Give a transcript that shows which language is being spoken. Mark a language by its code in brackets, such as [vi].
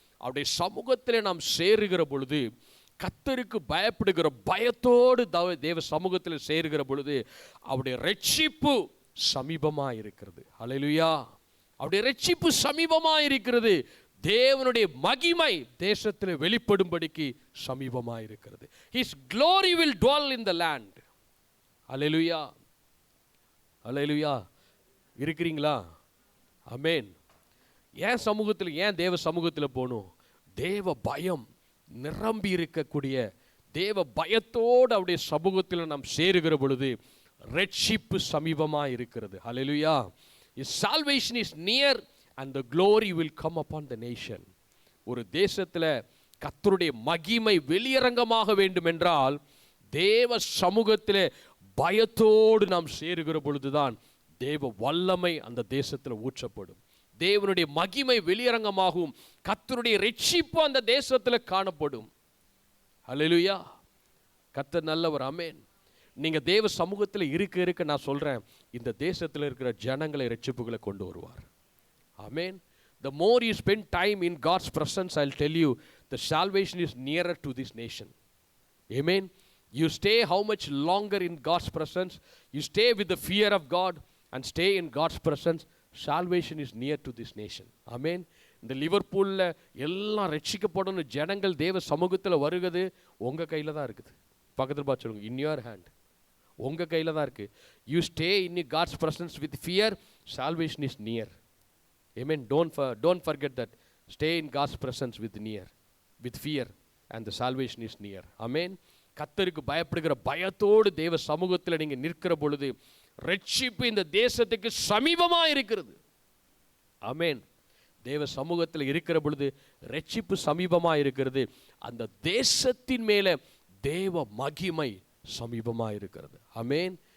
[ta] அவருடைய சமூகத்திலே நாம் சேருகிற பொழுது, கர்த்தருக்கு பயப்படுகிற பயத்தோடு தேவ சமூகத்தில் சேருகிற பொழுது அவருடைய ரட்சிப்பு சமீபமாக இருக்கிறது. ஹல்லேலூயா. அவருடைய ரட்சிப்பு சமீபமாக இருக்கிறது. தேவனுடைய மகிமை தேசத்தில் வெளிப்படும்படிக்கு சமீபமாக இருக்கிறது. [en] His glory will dwell in the land. [ta] ஹல்லேலூயா, ஹல்லேலூயா. இருக்கிறீங்களா? ஆமென். ஏன் சமூகத்தில், ஏன் தேவ சமூகத்தில் போகணும்? தேவ பயம் நிரம்பி இருக்கக்கூடிய தேவ பயத்தோடு அவருடைய சமூகத்தில் நாம் சேருகிற பொழுது ரட்சிப்பு சமீபமாக இருக்கிறது. ஹல்லேலூயா. [en] His salvation is near and the glory will come upon the nation. [ta] ஒரு தேசத்தில் கர்த்தருடைய மகிமை வெளியரங்கமாக வேண்டும் என்றால் தேவ சமூகத்திலே பயத்தோடு நாம் சேருகிற பொழுதுதான் தேவ வல்லமை அந்த தேசத்தில் ஊற்றப்படும். தேவனுடைய மகிமை வெளியரங்கமாகவும் கர்த்தருடைய ரட்சிப்பு அந்த தேசத்தில் காணப்படும். ஹல்லேலூயா. கர்த்தர் நல்லவர். ஆமென். நீங்க தேவ சமூகத்தில் இருக்க இருக்க நான் சொல்றேன், இந்த தேசத்தில் இருக்கிற ஜனங்களை ரட்சிப்புகளை கொண்டு வருவார். ஆமென். [en] The more you spend time in God's presence, I'll tell you, the salvation is nearer to this nation. Amen. You stay how much longer in God's presence, you stay with the fear of God and stay in God's presence, salvation is near to this nation. Amen. [ta] இந்த லிவர்பூல்ல எல்லாம் ரட்சிக்கப்படணும் ஜனங்கள் தேவ சமூகத்தில் வருகிறது உங்க கையில தான் இருக்குது. பக்கத்தில் பார்த்து சொல்லுங்க, [en] in your hand. [ta] உங்க கையில தான் இருக்கு. [en] You stay in God's presence with fear, salvation is near. Amen. Don't forget that. Stay in God's presence with fear, and the salvation is near. Amen. [ta] கர்த்தருக்கு பயப்படுகிற பயத்தோடு தேவ சமூகத்தில் நீங்க நிற்கிற பொழுது ரட்சிப்பு இந்த தேசத்துக்கு சமீபமா இருக்கிறது. ஆமென். தேவ சமூகத்தில் இருக்கிற பொழுது ரட்சிப்பு சமீபமா இருக்கிறது. அந்த தேசத்தின் மேல தேவ மகிமை சமீபமா இருக்கிறது. ஆமென்.